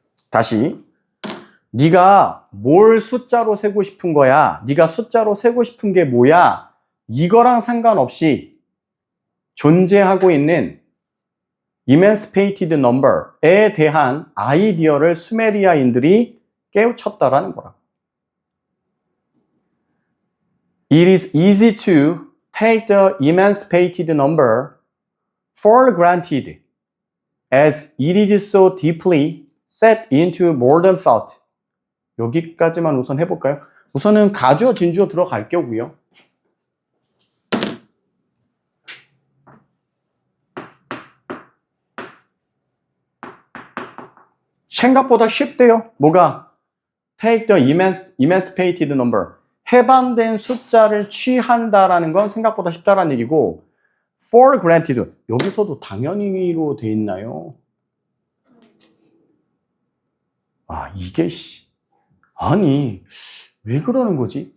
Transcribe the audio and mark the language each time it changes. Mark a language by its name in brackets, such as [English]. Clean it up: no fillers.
[Korean] 다시 네가 뭘 숫자로 세고 싶은 거야? 네가 숫자로 세고 싶은 게 뭐야? 이거랑 상관없이 존재하고 있는 emancipated number에 대한 아이디어를 수메리아인들이 깨우쳤다라는 거라. [English] It is easy to take the emancipated number for granted as it is so deeply set into modern thought. [Korean] 여기까지만 우선 해볼까요? 우선은 가주어, 진주어 들어갈 거고요. 생각보다 쉽대요. 뭐가? [English] Take the emancipated number. [Korean] 해방된 숫자를 취한다라는 건 생각보다 쉽다라는 얘기고 for granted. 여기서도 당연히로 돼 있나요? 아, 이게 아니 왜 그러는 거지?